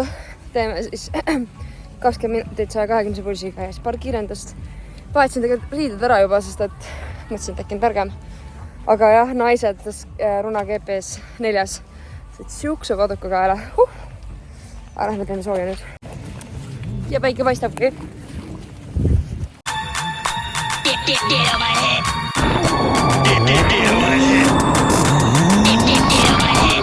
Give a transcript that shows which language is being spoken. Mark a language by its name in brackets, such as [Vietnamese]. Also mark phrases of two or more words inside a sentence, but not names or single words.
[Estonian] Teeme siis 20 minutit 120 pulsiga ja siis paar kiirendust. Vahetsin tegelikult riided ära juba, sest et mõtlesin, et äkki on targem. Aga jah, naised Runa GPS 4. Siukse paduka kaela. Aga lähme teeme sooja nüüd. Ja päike paistabki. [English] Get on my head. Get on my head. Get on my head.